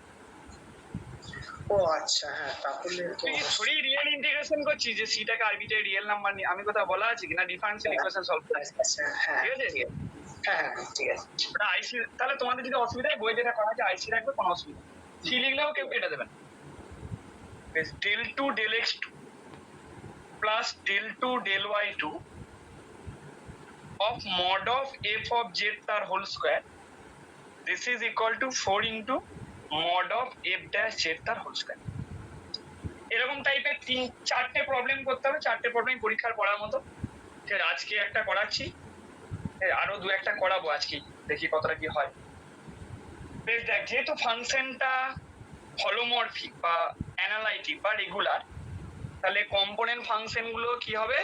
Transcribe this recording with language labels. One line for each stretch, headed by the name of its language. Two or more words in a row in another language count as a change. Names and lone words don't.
Bangla: ও আচ্ছা, হ্যাঁ তাহলে তো তুই থোড়ি
English: real integration
Bangla: করছিস যে সিটাকে
English: arbitrary real number
Bangla: নিয়ে। আমি কোথাও বলা আছে কিনা
English: differential equation solve
Bangla: করতে, আচ্ছা, হ্যাঁ ঠিক আছে? হ্যাঁ হ্যাঁ ঠিক আছে। ওটা আইসি, তাহলে তোমাদের যদি অসুবিধা হয় বই যেটা করা আছে আইসি রাখবে, কোনো অসুবিধা। সি লিখলেও কেউ কেটে দেবেন।
English: del 2 del x2 plus del 2 del y2 of mod of f of z তার whole square, this is equal to 4 into mod of f dash z তার whole square.
Bangla: এরকম টাইপের 3-4টে প্রবলেম করতে হবে। 4টে প্রবলেম পরীক্ষার পড়ার মতো। ঠিক, আজকে একটা করাচ্ছি, আরো 2-1টা করাবো আজকে, দেখি কতটা কি হয়। বেশ, দেখ, যেহেতু ফাংশনটা হলোমর্ফিক বা অ্যানালাইটিক বা রেগুলার, তাহলে
English: component function
Bangla: গুলো কি হবে?